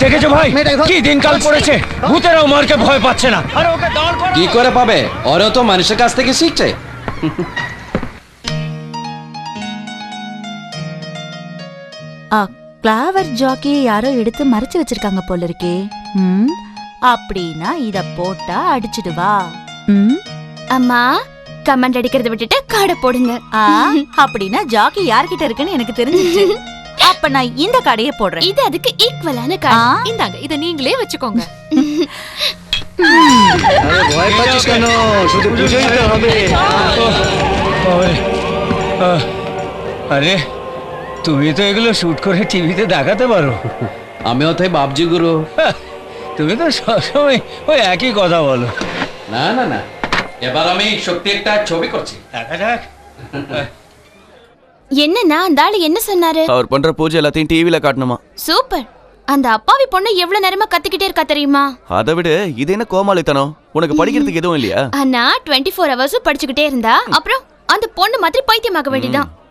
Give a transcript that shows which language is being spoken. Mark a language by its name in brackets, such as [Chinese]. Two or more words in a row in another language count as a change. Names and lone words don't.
[Bangla] ভাই কি দিনকাল পড়েছে, ভূতেরাও মারকে ভয় পাচ্ছে না। আরে ওকে দাঁড় করাও। কি করে পাবে, ওরও তো মানুষের কাছ থেকে শিখছে। [Tamil] கிளாவர் ஜாக்கியை யாரோ எடுத்து மறைச்சு வச்சிருக்காங்க போல இருக்கே. அப்படின்னா இத போட்டா அடிச்சிடுவா. அம்மா கமெண்ட் அடிக்கிறத விட்டுட்டு காடை போடுங்க. அப்படின்னா ஜாக்கி யார்கிட்ட இருக்குன்னு எனக்கு தெரிஞ்சிச்சு. அப்ப நான் இந்த கடையை போடுறேன். இது அதுக்கு ஈக்குவலான காடை. இந்தாங்க, இத நீங்களே வச்சுக்கோங்க. [Bangla] ভয় পাচ্ছিস কেন, শুধু বুঝেই তো হবে। আরে তুমি তো এগুলো শুট করে টিভিতে দেখাতে পারো। আমিও তাই ভাবছি গুরু। তুমি তো সবসময় ওই একই কথা বলো। না না না, এবার আমি সত্যি একটা ছবি করছি। দেখা যাক। [Tamil] என்னன்னா அந்த ஆளு என்ன சொன்னாரு? அவர் பண்ற பூஜை எல்லாத்தையும் டிவில காட்டணுமா? சூப்பர். அந்த அப்பாவி பொண்ணு எவ்வளவு நேரமா கத்திக்கிட்டே இருக்கா தெரியுமா? அதை விட இது என்ன கோமாளித்தனம், உனக்கு படிக்கிறதுக்கு எதுவும் இல்லையா? அண்ணா 24 hours படிச்சுக்கிட்டே இருந்தா அப்புறம் அந்த பொண்ணு மாதிரி பைத்தியமாக வேண்டியதான்.